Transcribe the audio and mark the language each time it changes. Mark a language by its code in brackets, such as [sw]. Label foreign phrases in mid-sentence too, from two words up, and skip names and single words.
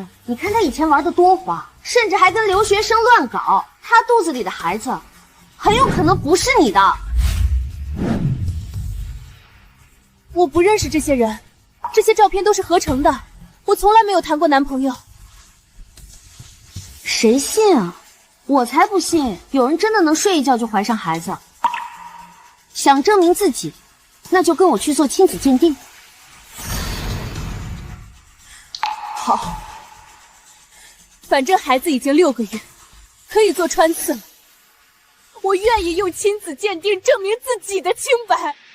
[zh] 你看她以前玩得多花，甚至還跟留學生亂搞，她肚子裡的孩子很有可能不是你的。我不認識這些人，這些照片都是合成的，我從來沒有談過男朋友。誰信啊？我才不信有人真的能睡一覺就懷上孩子。想證明自己，那就跟我去做親子鑑定。好，反正孩子已經6個月，可以做穿刺了。我願意用親子鑑定證明自己的清白。